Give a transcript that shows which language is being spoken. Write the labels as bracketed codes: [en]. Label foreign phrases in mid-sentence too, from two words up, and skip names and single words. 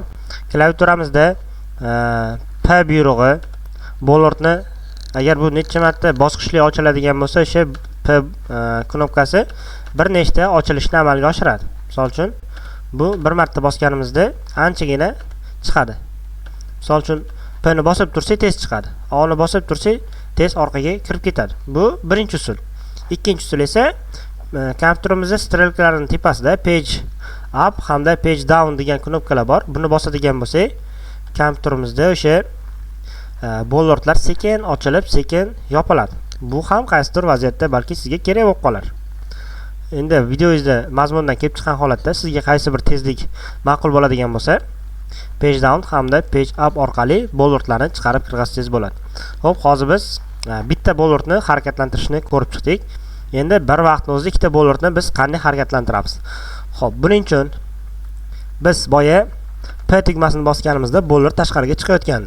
[uz] Klaviaturamizda P buyrug'i bollardni agar bu necha marta bosqichli ochiladigan bo'lsa, o'sha P knopkasi bir nechta ochilishni amalga oshiradi. Misol uchun, bu bir marta bosganimizda anchagina chiqadi. Misol uchun, P ni bosib tursak tez chiqadi. O ni bosib tursak tez orqaga kirib ketadi. Bu birinchi usul. Ikkinchi usul esa kompyuterimizda strelkalarning tepasida [en] page up [uz] hamda [en] page down [uz] degan knopkalar bor. Buni bosadigan bo'lsak, kompyuterimizda o'sha bollardlar sekin ochilib, sekin yopiladi. Bu ham qaysidir vaziyatda balki sizga kerak bo'lib qolar. Endi videoyingizda mazmundan kelib chiqqan holatda sizga qaysi bir tezlik ma'qul bo'ladigan bo'lsa, [en] page down [uz] hamda [en] page up [uz] orqali bollardlarni chiqarib kirgizsangiz bo'ladi. Xo'p, hozir biz bitta bollardni harakatlantirishni ko'rib chiqdik. Endi bir vaqtning o'zida ikkita bollardni biz qanday harakatlantiramiz? Xo'p, buning uchun biz boya P tugmasini bosganimizda bollard tashqariga chiqayotgandi.